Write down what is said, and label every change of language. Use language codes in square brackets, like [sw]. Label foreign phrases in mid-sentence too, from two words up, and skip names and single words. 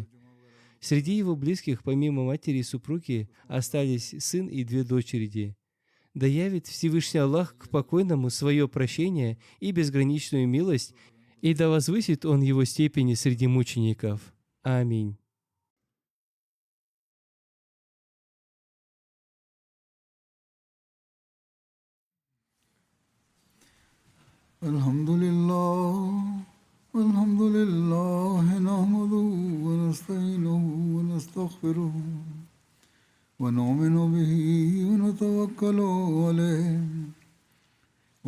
[ru] Среди его близких, помимо матери и супруги, остались сын и 2 дочери. Да явит Всевышний Аллах к покойному свое прощение и безграничную милость, и да возвысит Он его степени среди мучеников. Аминь. [ar] الحمد لله نحمده ونستعينه ونستغفره ونؤمن به ونتوكل عليه